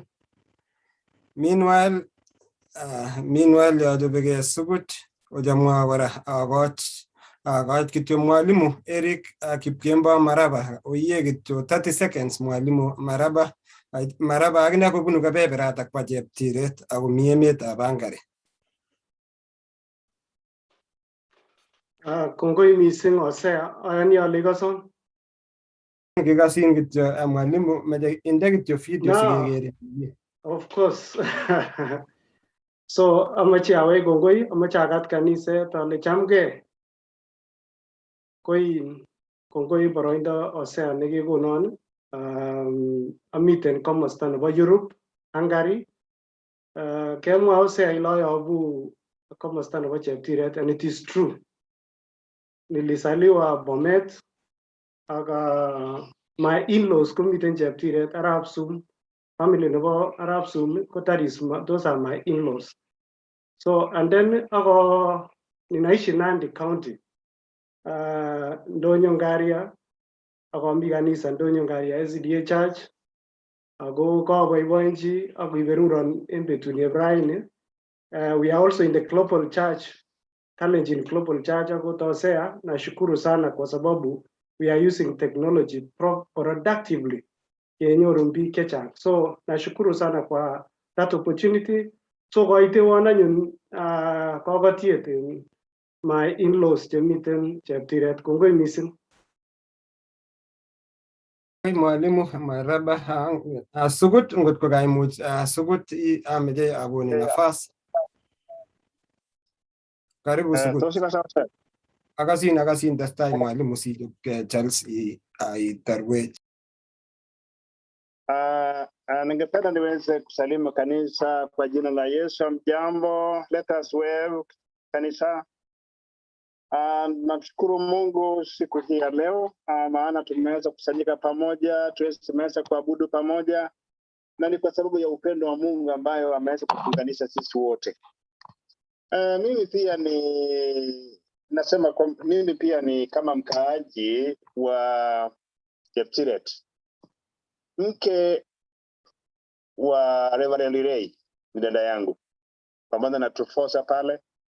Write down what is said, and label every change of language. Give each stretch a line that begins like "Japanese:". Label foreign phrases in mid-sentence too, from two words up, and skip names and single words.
Kalenjin: Meanwhile yajobege Sugut ojamwa kora agot kityo mwalimu Eric Kipkemba Maraba oye kityo 30 seconds mwalimu Maraba akine kobunu kebeberata kwa Cheptiret ako mi emetab Hungary. Kongoi missing Osea, ayani ale ikason. Kikasin kityo mwalimu meje inde kityo video sikekere.
English: Of course.
Kalenjin: So amache awe kongoi, amache akat kaniset ale chamgei. Kongoi boroindo Osea nekikonon. Amiten komosta nebo Europe, Hungary. Kemwa Osea ile ayobu komosta nebo Cheptiret,
English: and it is true.
Swahili: Nilisaliwa Bomet,
English: aga my in-laws kumiten Cheptiret, Arab Sum, family nebo Arab Sum, those are my in-laws. So, and then
Kalenjin: ako ninaishi Nandi County, Ndonyo Ngaria, ako mi kanisa Ndonyo Ngaria SDA Church, ako kaboiboenchi ako iberuron en betuni Ibrahim.
English: We are also in the Global Church, Kalenjin Global Church ako Tosea.
Swahili: Nashukuru sana kwa sababu
English: we are using technology productively
Kalenjin: yenyoru biik chechang.
Swahili: So nashukuru sana kwa
English: that opportunity.
Kalenjin: So koitewon anyun kakatiet
English: my in-laws
Kalenjin: chemiten Cheptiret. Kongoi missing. Mwalimu Maraba Sugut ngotko kaimuch Sugut ameche akoni nafasi. Karibu Sugut. Akasin testai mwalimu sichopke Charles itarwech.
Swahili: Ningependa niweze kusalimu kanisa kwa jina la Yesu. Mjambo,
English: let us wave kanisa.
Swahili: Namshukuru Mungu siku hii ya leo, maana tumeweza kusanyika pamoja, tumeweza kuabudu pamoja, na ni kwa sababu ya upendo wa Mungu ambayo ameweza kutuunganisha sisi wote. Mimi pia ni kama mkaaji wa Cheptiret, mke wa Reverend Ray, ni dada yangu, pamoja na Tufosa pale.